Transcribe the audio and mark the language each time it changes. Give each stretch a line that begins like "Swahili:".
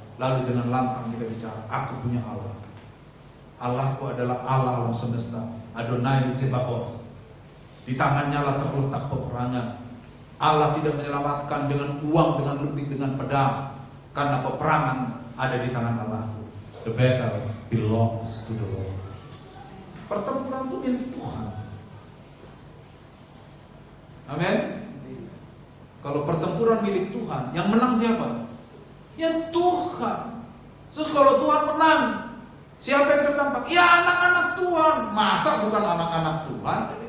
Indonesian: Lalu dengan lantang kita bicara, aku punya Allah. Allahku adalah Allah alam semesta, Adonai Sebaoth. Di tangannya lah terletak peperangan. Allah tidak menyelamatkan dengan uang, dengan lebih, dengan pedang. Karena peperangan ada di tangan Allahku.
English: The battle belongs to the Lord.
Indonesian: Pertempuran itu milik Tuhan. Amin. Kalau pertempuran milik Tuhan, yang menang siapa? Ya Tuhan. Terus kalau Tuhan menang, siapa yang terdampak? Ya anak-anak Tuhan. Masa bukan anak-anak Tuhan?